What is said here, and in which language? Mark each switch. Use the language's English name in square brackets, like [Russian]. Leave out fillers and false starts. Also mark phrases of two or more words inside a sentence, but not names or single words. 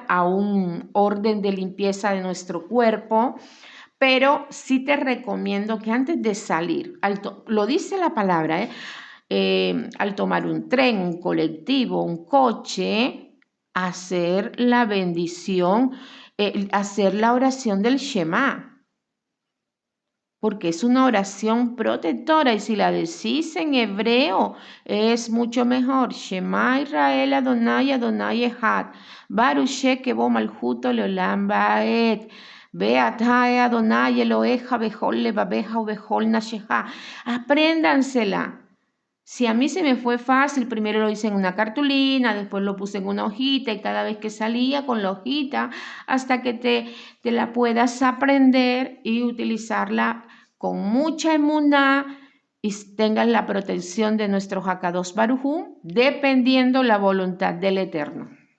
[Spanish] a un orden de limpieza de nuestro cuerpo, pero sí te recomiendo que antes de salir, lo dice la palabra, al tomar un tren, un colectivo, un coche, hacer la bendición, hacer la oración del Shema, porque es una oración protectora y si la decís en hebreo es mucho mejor. [Hebrew] שמע ישראל אדוני אדוני אחד, ברוך שם כבוד מלכותו לעולם ועד, ואהבת את אדוני אלוהיך בכל לבבך ובכל נפשך. [Spanish] Apréndansela. Si a mí se me fue fácil, primero lo hice en una cartulina, después lo puse en una hojita y cada vez que salía con la hojita hasta que te la puedas aprender y utilizarla con mucha emuná y tengan la protección de nuestro [Hebrew] הקדוש ברוך הוא, [Spanish] dependiendo la voluntad del Eterno.